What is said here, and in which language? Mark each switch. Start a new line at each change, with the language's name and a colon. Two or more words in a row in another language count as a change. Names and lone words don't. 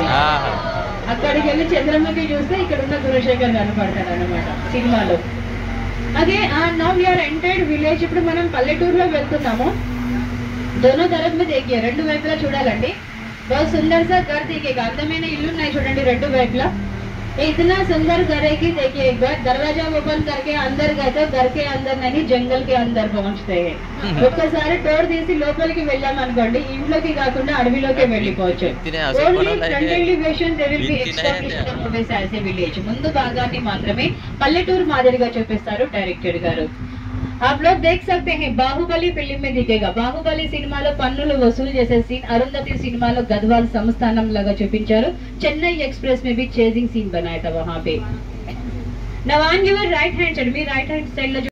Telugu: అక్కడికి వెళ్ళి చంద్రముఖి చూస్తే ఇక్కడ ఉన్న గుణశేఖర్ కనపడతాడు అన్నమాట సినిమాలో. అదే
English: now we are entered village.
Telugu: ఇప్పుడు మనం పల్లెటూరులో వెళ్తున్నాము.
Hindi: दोनों तरफ में देखिए,
Telugu: రెండు వైపులా చూడాలండి.
Hindi: बहुत सुंदर सा घर देखिएगा,
Telugu: అందమైన ఇల్లు ఉన్నాయి చూడండి రెండు వైపులా.
Hindi: इतना सुंदर घर है कि देखिए एक बार दरवाजा ओपन करके अंदर गए तो घर के अंदर नहीं जंगल के अंदर पहुंचते हैं.
Telugu: ఒక్కసారి డోర్ తీసి లోపలికి వెళ్ళామనుకోండి ఇంట్లోకి కాకుండా అడవిలోకి వెళ్ళిపోవచ్చు.
English: Only front elevation they will be established always as a village.
Telugu: ముందు భాగాన్ని మాత్రమే పల్లెటూరు మాదిరిగా చూపిస్తారు డైరెక్టర్ గారు.
Hindi: आप लोग देख सकते हैं बाहुबली फिल्म में दिखेगा.
Telugu: बाहुबली సినిమాలో పన్నులు వసూలు చేసే సీన్, అరుంధతి సినిమాలో గద్వాల్ సంస్థానం లాగా చూపించారు.
Hindi: చెన్నై एक्सप्रेस में भी चेजिंग सीन बनाया था वहां पे.
English: Now on your right hand side,
Telugu: మీ
English: right hand side
Telugu: లో